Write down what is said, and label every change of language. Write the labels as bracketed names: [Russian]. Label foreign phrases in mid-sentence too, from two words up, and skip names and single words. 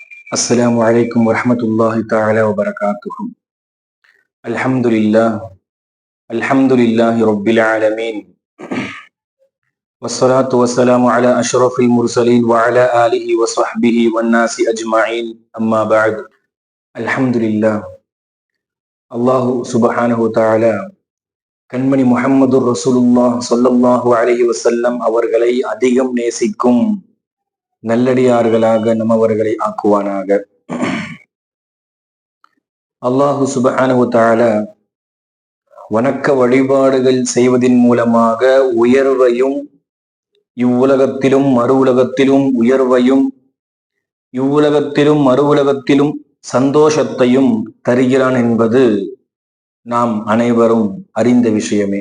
[Arabic] السلام عليكم ورحمة الله تعالى وبركاته. الحمد لله رب العالمين، والصلاة والسلام على أشرف المرسلين وعلى آله وصحبه والناس أجمعين. أما بعد. الحمد لله. الله سبحانه وتعالى [Tamil] கண்மணி முஹம்மது ரசூலுல்லாஹ் [Arabic] صلى الله عليه وسلم [Tamil] அவர்களை அதிகம் நேசிக்கும் நல்லடியார்களாக நம்மவர்களை ஆக்குவானாக. [Arabic] الله سبحانه وتعالى [Tamil] வணக்க வழிபாடுகள் செய்வதின் மூலமாக உயர்வையும் இவ்வுலகத்திலும் மறு உலகத்திலும் உயர்வையும் இவ்வுலகத்திலும் மறு உலகத்திலும் சந்தோஷத்தையும் தருகிறான் என்பது நாம் அனைவரும் அறிந்த விஷயமே.